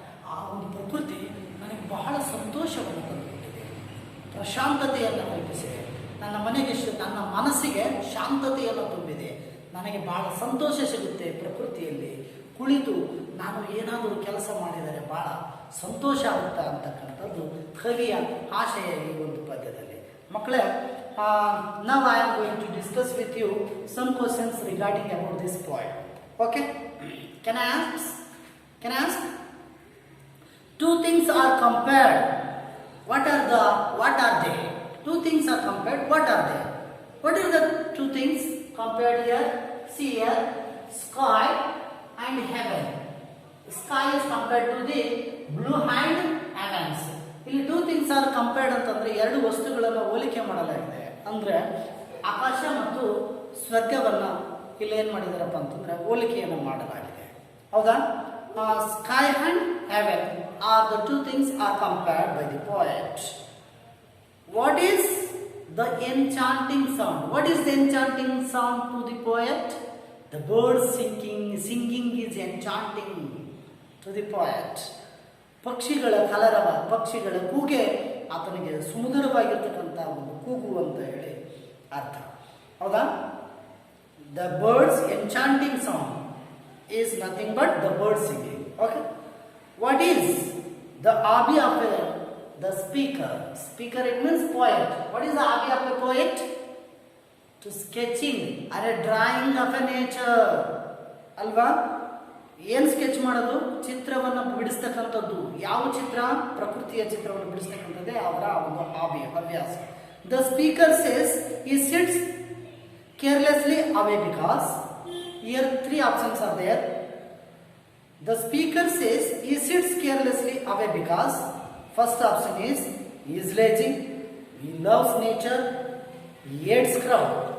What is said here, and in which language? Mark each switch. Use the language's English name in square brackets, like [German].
[Kannada] ಆ ಒಂದು ಪ್ರಕೃತಿ ನನಗೆ ಬಹಳ ಸಂತೋಷವನ್ನು ತಂದುಕೊಟ್ಟಿದೆ, ಪ್ರಶಾಂತತೆಯನ್ನು ಕಲ್ಪಿಸಿದೆ. ನನ್ನ ಮನೆಗೆ, ನನ್ನ ಮನಸ್ಸಿಗೆ ಶಾಂತತೆಯನ್ನು ತುಂಬಿದೆ. ನನಗೆ ಬಹಳ ಸಂತೋಷ ಸಿಗುತ್ತೆ ಪ್ರಕೃತಿಯಲ್ಲಿ ಕುಳಿತು ನಾನು ಏನಾದರೂ ಕೆಲಸ ಮಾಡಿದರೆ ಬಹಳ ಸಂತೋಷ ಆಗುತ್ತಾ ಅಂತಕ್ಕಂಥದ್ದು ಕವಿಯ ಆಶಯ ಈ ಒಂದು ಪದ್ಯದಲ್ಲಿ. ಮಕ್ಕಳೇ, [English] now I am going to discuss with you some questions regarding about this poem. Okay? Can I ask? Two things are compared. What are they? Two things are compared. What are they? What are the two things compared here? See here, sky and heaven. Sky is compared to the blue and heavens. [Kannada] ಇಲ್ಲಿ [English] two things are compared [Kannada] ಅಂತಂದ್ರೆ ಎರಡು ವಸ್ತುಗಳನ್ನು ಹೋಲಿಕೆ ಮಾಡಲಾಗಿದೆ. ಅಂದ್ರೆ ಆಕಾಶ ಮತ್ತು ಸ್ವರ್ಗವನ್ನ ಇಲ್ಲಿ ಏನ್ ಮಾಡಿದಾರಪ್ಪ ಅಂತಂದ್ರೆ ಹೋಲಿಕೆಯನ್ನು ಮಾಡಲಾಗಿದೆ. ಹೌದಾ? [English] Sky and heaven are the two things are compared by the poet. What is the enchanting sound? What is the enchanting sound to the poet? The birds singing is enchanting to the poet. [Kannada] ಪಕ್ಷಿಗಳ ಕಲರವ, ಪಕ್ಷಿಗಳ ಕೂಗೆ ಆತನಿಗೆ ಸುಮಧುರವಾಗಿರ್ತಕ್ಕಂಥ ಒಂದು ಕೂಗು ಅಂತ ಹೇಳಿ ಅರ್ಥ. ಹೌದಾ? [English] The birds enchanting sound is nothing but the birds singing. Okay? What is the hobby of the speaker? Speaker, it means poet. What is the hobby of a poet? To sketching or a drawing of a nature. [Kannada] ಅಲ್ವಾ? ಏನು sketch ಮಾಡೋದು? ಚಿತ್ರವನ್ನು ಬಿಡಿಸ್ತಕ್ಕಂಥದ್ದು. ಯಾವ ಚಿತ್ರ? ಪ್ರಕೃತಿಯ ಚಿತ್ರವನ್ನು ಬಿಡಿಸ್ತಕ್ಕಂಥದ್ದೇ ಅವರ ಒಂದು hobby, ಹವ್ಯಾಸ. [English] The speaker says he sits carelessly away because, here three options are there. The speaker says he sits carelessly away because, first option is he is lazy, he loves nature, he hates crowd.